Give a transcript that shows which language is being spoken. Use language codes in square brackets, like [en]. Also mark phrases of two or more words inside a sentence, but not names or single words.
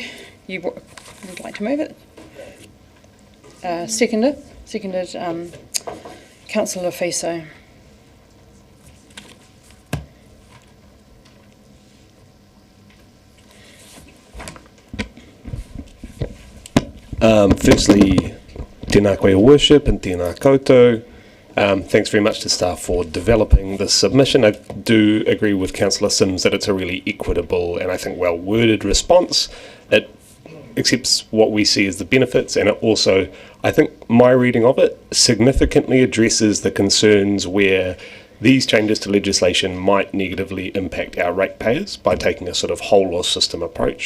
[en] You would like to move it? Seconded, Councillor Fiso. Firstly, [mi] tēnā koe o [en] worship and [mi] tēnā koutou. [en] Thanks very much to staff for developing this submission. I do agree with Councillor Sims that it's a really equitable and I think well-worded response. It accepts what we see as the benefits, and it also, I think my reading of it, significantly addresses the concerns where these changes to legislation might negatively impact our ratepayers by taking a sort of whole law system approach.